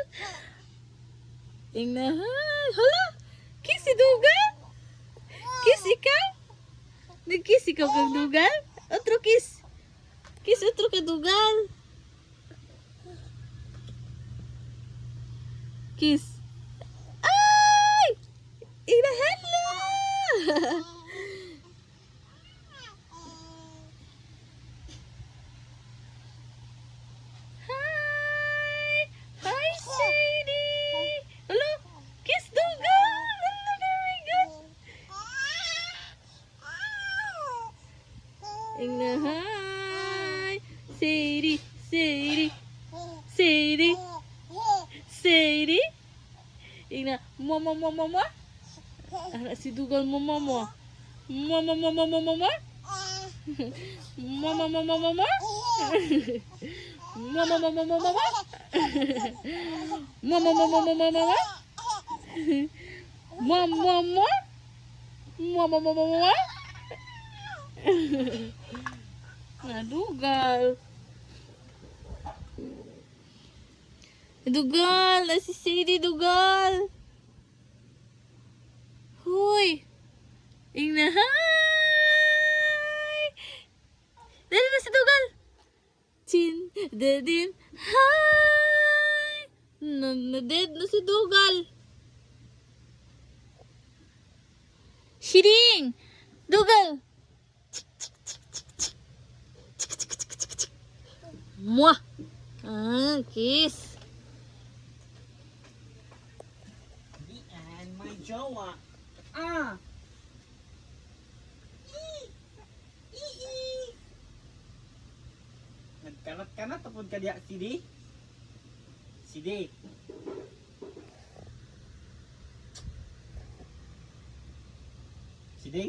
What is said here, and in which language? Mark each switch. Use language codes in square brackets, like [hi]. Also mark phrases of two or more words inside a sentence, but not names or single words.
[hil] Yung na, hi. Hala, kiss si Dugal. Kiss ikaw. Nag-kiss ikaw kang Dugal. Otro kiss. Kiss otro ka Dugal. Kiss. Ay! Ina, [en] hello! Hi! Hi, Sadie! Hello? Kiss Dugal! Hello, very good! Ina, hi! Sadie! Sadie! Sadie! [hil] Sadie! Ina, mama, mama, mama! Ara si Dugal mama mo. Mama, mama, mama, mama! Mama, mama, mama! Mama, mama, mama, mama! Mama, mama, mama, mama! Mama, mama! Mama, mama, mama! Dugal. Dugal, si Sadie Dugal. Hoy. Ingna, hi. Dali na si Dugal. Chin, dedin, hi. Na-dead na si Dugal. Shiring. Dugal. Mwah. Ah, kiss. [en] And my jowa. [hil] Ah. Nagkanat-kanat tapos ka diya, Sidi? Sidi. Siding?